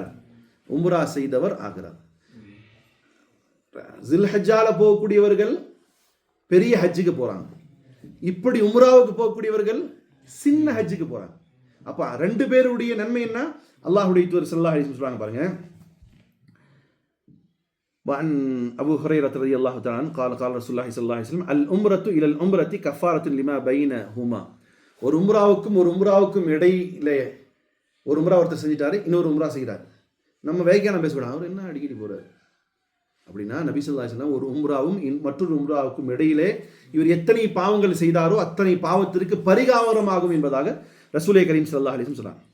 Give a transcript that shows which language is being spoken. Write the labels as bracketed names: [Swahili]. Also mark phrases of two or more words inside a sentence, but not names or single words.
[Tamil] உம்ரா செய்தவர் ஆகிறார். ஜில்ஹஜ்ஜால போகக்கூடியவர்கள் பெரிய ஹஜ்ஜுக்கு போறாங்க. இப்படி உம்ராவுக்கு போகக்கூடியவர்கள் சின்ன ஹஜ்ஜுக்கு போறாங்க. அப்ப ரெண்டு பேருடைய நன்மை என்ன? அல்லாஹ்வுடைய தூதர் [Arabic] صلى الله عليه وسلم [Tamil] சொல்றாங்க பாருங்க. [Arabic] وعن أبو هريرة رضي الله تعالى عنه قال قال رسول الله صلى الله عليه وسلم الأمرة إلى الأمرة كفارة لما بينهما. [Tamil] ஒரு உம்ராவுக்கும் இடையில ஒரு உம்ரா ஒருத்தர் செஞ்சிட்டாரு, இன்னொரு உம்ரா செய்கிறார். நம்ம வேகையான பேசக்கூடாது, அவர் என்ன அடிக்கடி போறாரு அப்படின்னா, நபி [Arabic] صلى الله عليه وسلم [Tamil] ஒரு உம்ராவும் மற்றொரு உம்ராவுக்கும் இடையிலே இவர் எத்தனை பாவங்கள் செய்தாரோ அத்தனை பாவத்திற்கு பரிகாரமாகும் என்பதாக ரசூலே கரீம் [Arabic] صلى الله عليه وسلم [Tamil] சொல்றாங்க.